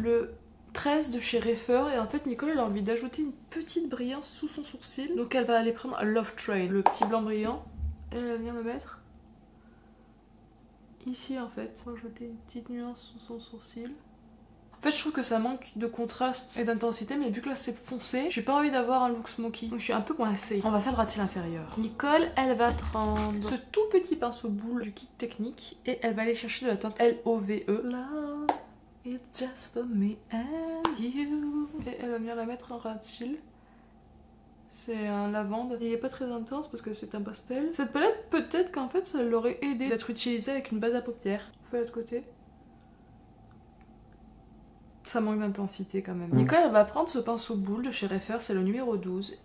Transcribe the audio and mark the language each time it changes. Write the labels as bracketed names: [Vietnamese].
[French] Le 13 de chez Refer, et en fait Nicole elle a envie d'ajouter une petite brillance sous son sourcil, donc elle va aller prendre Love Train, le petit blanc brillant, et elle va venir le mettre ici en fait, pour ajouter une petite nuance sous son sourcil. En fait je trouve que ça manque de contraste et d'intensité, mais vu que là c'est foncé, j'ai pas envie d'avoir un look smoky, donc je suis un peu coincée. On va faire le ras de cils inférieur. Nicole, elle va prendre ce tout petit pinceau boule du kit technique et elle va aller chercher de la teinte LOVE. [English] Love, it's just for me and you. [French] Et elle va venir la mettre en ras de cils. C'est un lavande. Il est pas très intense parce que c'est un pastel. Cette palette, peut-être qu'en fait, ça l'aurait aidé d'être utilisée avec une base à paupières. On fait l'autre côté. Ça manque d'intensité quand même. Nicole, elle va prendre ce pinceau boule de chez Refer, c'est le numéro 12.